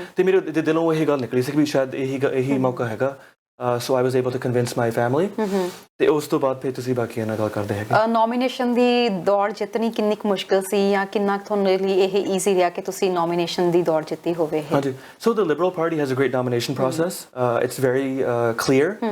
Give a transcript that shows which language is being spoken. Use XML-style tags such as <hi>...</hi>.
<pa>ਤੇ ਮੇਰੇ ਦਿਲੋਂ ਇਹ ਗੱਲ ਨਿਕਲੀ ਸੀ ਕਿ ਸ਼ਾਇਦ ਇਹੀ ਮੌਕਾ ਹੈਗਾ।</pa> <en>So I was able to convince my family.</en> <pa>ਤੇ ਉਸ ਤੋਂ ਬਾਅਦ ਫਿਰ ਤੁਸੀਂ ਬਾਕੀਆਂ ਨਾਲ ਗੱਲ ਕਰਦੇ ਹੈਗੇ। ਨੋਮੀਨੇਸ਼ਨ ਦੀ ਦੌੜ ਜਿੱਤਣੀ ਕਿੰਨੀ ਕੁ ਮੁਸ਼ਕਿਲ ਸੀ ਜਾਂ ਕਿੰਨਾ ਤੁਹਾਨੂੰ ਲਈ ਇਹ ਈਜ਼ੀ ਰਿਹਾ ਕਿ ਤੁਸੀਂ ਨੋਮੀਨੇਸ਼ਨ ਦੀ ਦੌੜ ਜਿੱਤੀ ਹੋਵੇ? ਹਾਂਜੀ,</pa> <en>so the Liberal Party has a great nomination process. It's very clear.</en>